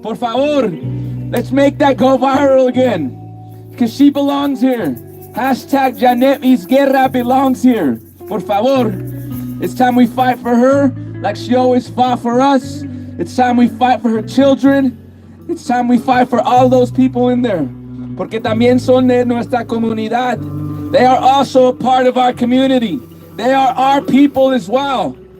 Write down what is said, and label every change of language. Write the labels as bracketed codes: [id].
[es] Por favor, [en] let's make that go viral again. Because she belongs here. Hashtag Jeanette VIZGUERRA belongs here. [es] Por favor. [en] It's time we fight for her like she always fought for us. It's time we fight for her children. It's time we fight for all those people in there. [es] Porque también son de nuestra comunidad. [en] They are also a part of our community. They are our people as well.